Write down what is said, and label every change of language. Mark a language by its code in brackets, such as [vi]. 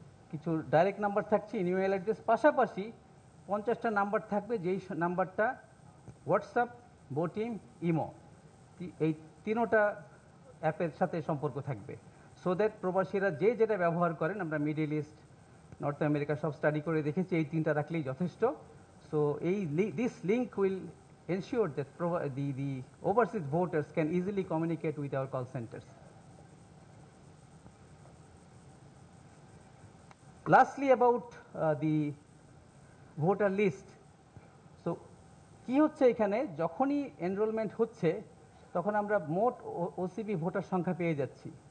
[bn] কিছু direct number থাকছে, email address, পাশাপাশি 50টা নাম্বার থাকবে, যেই নাম্বারটা হোয়াটসঅ্যাপ, বোটিং, ইমো, এই তিনোটা অ্যাপের সাথে সম্পর্ক থাকবে। [en] so that [bn] প্রবাসীরা যে যেটা ব্যবহার করেন, আমরা মিডল ইস্ট, নর্থ আমেরিকা সব স্টাডি করে দেখেছি, এই তিনটা রাখলেই যথেষ্ট। [en] So this link will ensure that the overseas voters can easily communicate with our call centers. Lastly, about the voter list. [bn] So কি হচ্ছে এখানে, যখনই এনরোলমেন্ট হচ্ছে তখন আমরা মোট ওসিবি ভোটার সংখ্যা পেয়ে যাচ্ছি।